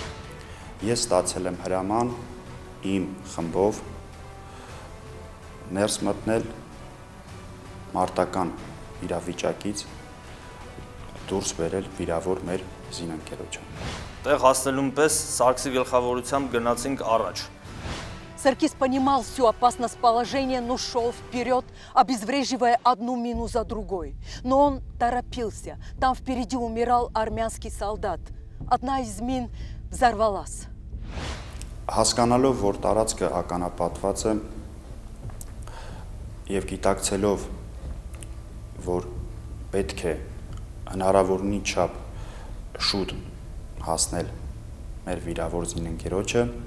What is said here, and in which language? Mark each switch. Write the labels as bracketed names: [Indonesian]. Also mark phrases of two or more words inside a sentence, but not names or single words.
[Armenian] Ես ստացել եմ հրաման իմ խմբով ներս մտնել մարտական իրավիճակից դուրս բերել վիրավոր մեր զինընկերոջը։ Տեղ հասնելուն պես Սարգսի գլխավորությամբ գնացինք առաջ։ [Russian] Саркис понимал всю опасность положения, но шел вперед, обезвреживая одну мину за другой. Но он торопился. Там впереди умирал армянский солдат. Одна из мин взорвалась. [Armenian] Հասկանալով, որ տարածքը ականապատված է եւ գիտակցելով, որ պետք է հնարավորինի չափ շուտ հասնել մեր վիրավոր զինընկերոջը,